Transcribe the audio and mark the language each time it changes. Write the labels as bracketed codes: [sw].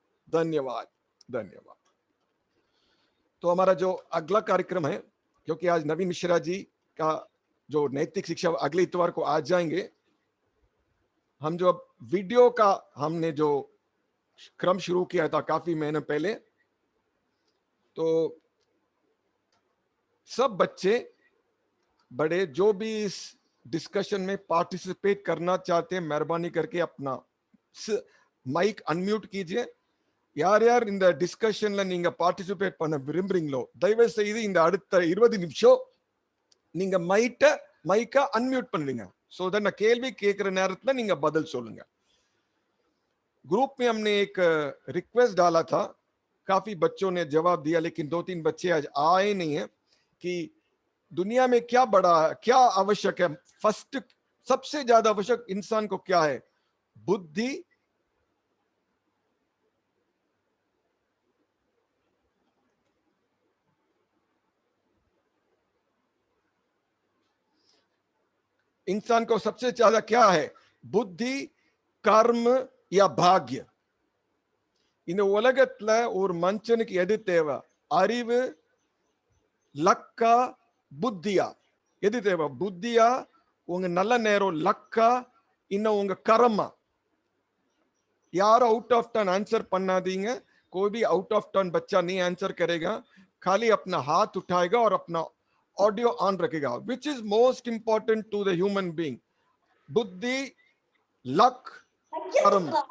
[hi] धन्यवाद, धन्यवाद। तो हमारा जो अगला कार्यक्रम है, क्योंकि आज नवीन मिश्रा जी का जो नैतिक शिक्षा अगले इतवार को आ जाएंगे, हम जो अब वीडियो का हमने जो क्रम शुरू किया था काफी महीने पहले, तो सब बच्चे बड़े जो भी इस डिस्कशन में पार्टिसिपेट करना चाहते हैं, मेहरबानी करके अपना மைக் அன்மியூட் कीजिए. [ta] யார் யார் இந்த டிஸ்கஷன்ல நீங்க பார்ட்டிசிபேட் பண்ண விரும்புறீங்களோ தயவு செய்து இந்த அடுத்த 20 நிமிஷம் நீங்க மைக்க அன்மியூட் பண்ணுவீங்க. [en] so that [ta] நான் கேள்வி கேட்கிற நேரத்துல நீங்க பதில் சொல்லுங்க. [hi] ग्रुप में हमने एक रिक्वेस्ट डाला था, काफी बच्चों ने जवाब दिया, लेकिन 2-3 बच्चे आज आए नहीं है कि दुनिया में क्या बड़ा क्या आवश्यक है. फर्स्ट सबसे ज्यादा आवश्यक इंसान को क्या है? बुद्धि, इंसान को सबसे ज्यादा क्या है? बुद्धि, कर्म या भाग्य. [ta] இந்த உலகத்துல ஒரு மனுஷனுக்கு எது தேவை? அறிவு, லக்கா, புத்தியா? எது தேவை? புத்தியா, உங்க நல்ல நேரம், லக்கா, இன்னும் உங்க கர்மா? [hi] यार आउट ऑफ टर्न आंसर [ta] பண்ணாதீங்க. [hi] कोई भी आउट ऑफ टर्न बच्चा नहीं आंसर करेगा, खाली अपना हाथ उठाएगा और अपना ऑडियो ऑन रखेगा. [en] Which is most important to the human being? बुद्धि, luck, कर्म.